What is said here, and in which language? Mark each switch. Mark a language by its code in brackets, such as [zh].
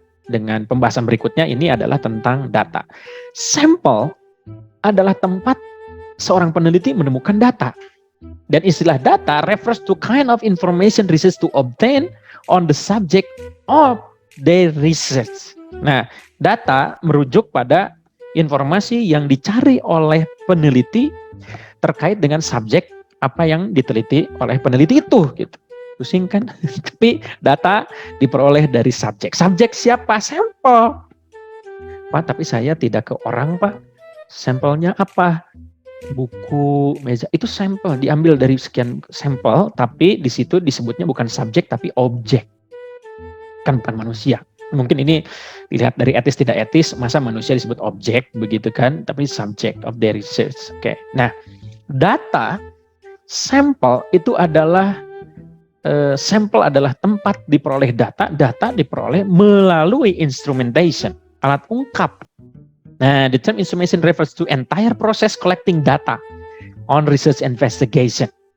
[id] dengan pembahasan berikutnya ini adalah tentang data. Sampel adalah tempat seorang peneliti menemukan data. Dan istilah [en] data refers to kind of information research to obtain on the subject of their research. [id] Nah, data merujuk pada informasi yang dicari oleh peneliti terkait dengan subjek apa yang diteliti oleh peneliti itu, gitu. Pusing kan? Tapi data diperoleh dari subjek. Subjek siapa? Sampel. Pak, tapi saya tidak ke orang, Pak. Sampelnya apa? Buku, meja, itu sampel, diambil dari sekian sampel, tapi di situ disebutnya bukan subjek tapi objek, kan bukan manusia. Mungkin ini dilihat dari etis tidak etis, masa manusia disebut objek begitu kan, tapi [en] subject of their research. [id] Oke. Nah, data sampel itu adalah sampel adalah tempat diperoleh data, data diperoleh melalui instrumentation, alat ungkap. [en] Nah, the term instrumentation refers to entire process collecting data on research investigation.